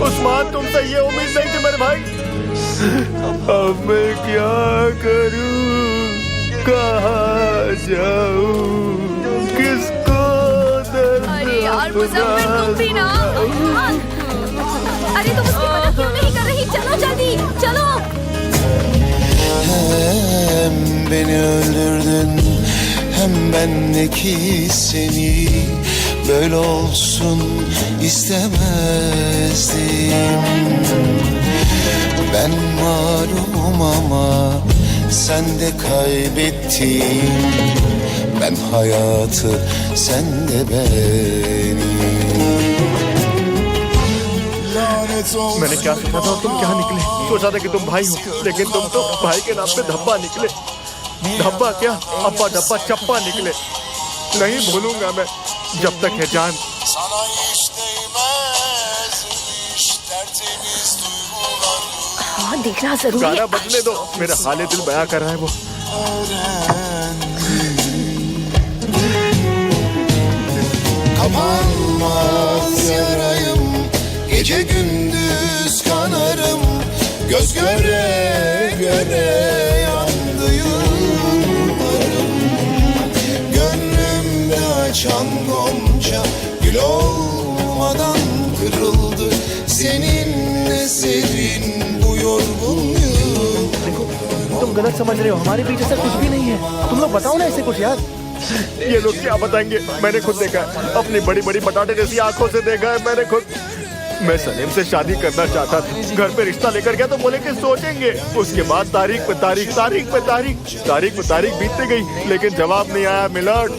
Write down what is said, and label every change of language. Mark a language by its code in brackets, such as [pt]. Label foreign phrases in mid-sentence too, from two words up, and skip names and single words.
[hi] उस्मान, तुम से ये उम्मीद नहीं थी मेरे भाई। अब मैं क्या करूं, कहाँ जाऊं, किसको दर्द अरे यार मुजफ्फर, तुम भी ना। अरे तुम उसकी मदद क्यों नहीं कर रही? चलो जल्दी, चलो। [tr] Hem beni öldürdün, hem bendeki seni böyle olsun istemezdim. Ben mağlubum ama sen de kaybettin. Ben hayatı, sen de beni. [hi] मैंने क्या सोचा था और तुम क्या निकले? सोचा था कि तुम भाई हो, लेकिन तुम तो भाई के नाम पे धब्बा निकले। धब्बा क्या, अब्बा डब्बा चप्पा निकले। नहीं भूलूंगा मैं जब तक है जान। हाँ, देखना जरूरी है। गाना बदले दो, मेरा हाले दिल बयां कर रहा है वो। [tr] Kapanmaz yarayım, gece gündüz kanarım, göz göre göre yandı yıllarım. Gönlümde açan gonca gül olmadan kırıldı. Seninle serin bu yorgun yıl. [hi] तुम गलत समझ रहे हो, हमारे बीच ऐसा कुछ भी नहीं है। तुम लोग बताओ ना ऐसे कुछ यार। ये लोग क्या बताएंगे? मैंने खुद देखा है, अपनी बड़ी बड़ी बटाटे जैसी आंखों से देखा है मैंने खुद। मैं सलीम से शादी करना चाहता था। घर पे रिश्ता लेकर गया तो बोले कि सोचेंगे। उसके बाद तारीख पे तारीख, तारीख पे तारीख, तारीख पे तारीख बीतती गई, लेकिन जवाब नहीं आया मिलट।